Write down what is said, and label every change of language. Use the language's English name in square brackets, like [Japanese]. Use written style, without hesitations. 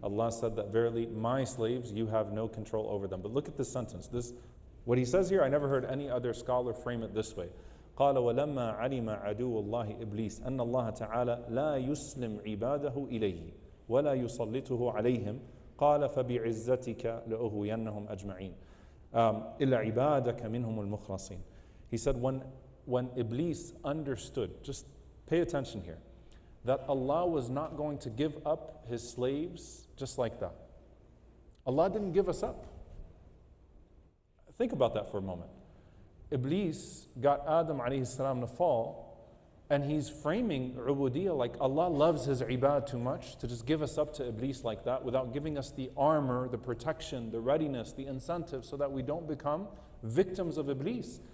[English] Allah said that verily my slaves, you have no control over them. But look at this sentence. What he says here, I never heard any other scholar frame it this way. [Arabic] قال ولما علم عدو الله إبليس أن الله تعالى لا يسلم عباده إليه ولا يسلطه عليهم قال فبعزتك لأغوينهم أجمعين إلا عبادك منهم المخلصين. [English] He said when Iblis understood, just pay attention here, that Allah was not going to give up his slaves just like that. Allah didn't give us up. Think about that for a moment. Iblis got Adam alayhi salam to fall, and he's framing ubudiyya like Allah loves his ibad too much to just give us up to Iblis like that without giving us the armor, the protection, the readiness, the incentive so that we don't become victims of Iblis.